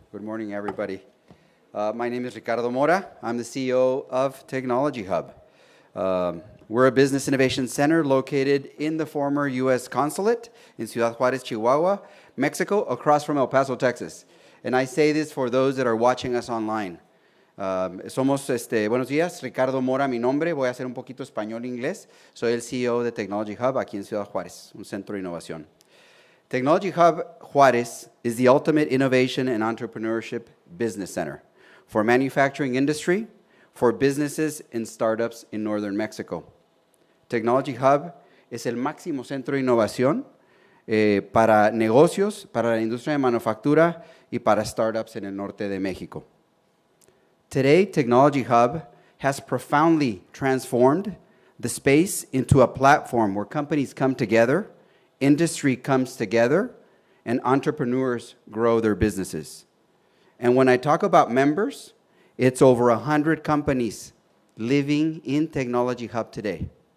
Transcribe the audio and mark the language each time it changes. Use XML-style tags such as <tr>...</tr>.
<en>Good morning, everybody. My name is Ricardo Mora. I'm the CEO of Technology Hub. We're a business innovation center located in the former U.S. consulate in Ciudad Juárez, Chihuahua, Mexico, across from El Paso, Texas. And I say this for those that are watching us online.</en> <es>Buenos días, Ricardo Mora, mi nombre. Voy a hacer un poquito español-inglés. Soy el CEO de Technology Hub aquí en Ciudad Juárez, un centro de innovación.</es> <en>Technology Hub Juárez is the ultimate innovation and entrepreneurship business center for manufacturing industry, for businesses and startups in northern Mexico.</en> <es>Technology Hub es el máximo centro de innovación para negocios, para la industria de manufactura y para startups en el norte de México.</es> <en>Today, Technology Hub has profoundly transformed the space into a platform where companies come together, industry comes together, and entrepreneurs grow their businesses. And when I talk about members, it's over 100 companies living in Technology Hub today.</en>